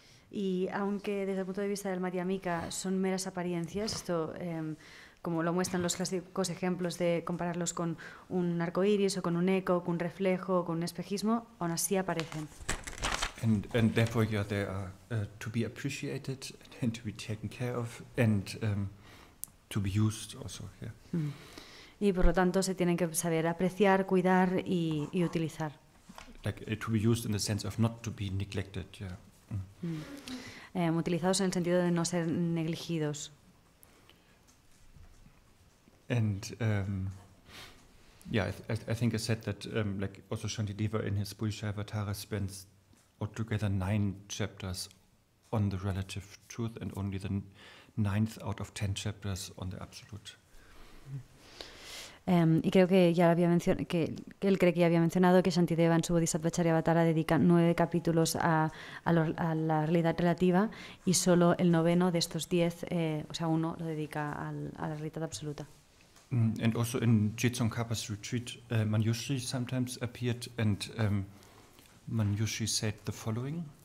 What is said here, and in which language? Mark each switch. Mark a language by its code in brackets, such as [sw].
[es] Y aunque desde el punto de vista del Madhyamika son meras apariencias, esto como lo muestran los clásicos ejemplos de compararlos con un arco iris o con un eco, con un reflejo o con un espejismo, aún así aparecen. [en] And therefore, they are to be appreciated and to be taken care of and to be used also. Yeah. [es] Y por lo tanto se tienen que saber apreciar, cuidar y utilizar. [en] Like to be used in the sense of not to be neglected. Yeah. [es] Utilizados en el sentido de no ser negligidos. [en] And I think I said that like also Shantideva in his Bodhicaryavatara spends altogether 9 chapters on the relative truth and only the 9th out of 10 chapters on the absolute. [es] Y creo que ya había que él cree que ya había mencionado que Shantideva en su Bodhisattva Charyavatara dedica 9 capítulos a la realidad relativa y solo el 9º de estos 10, o sea, 1 lo dedica a la realidad absoluta. [en] And also in Jetsong Kapa's retreat, Manjushri sometimes appeared and Manjushri said the following.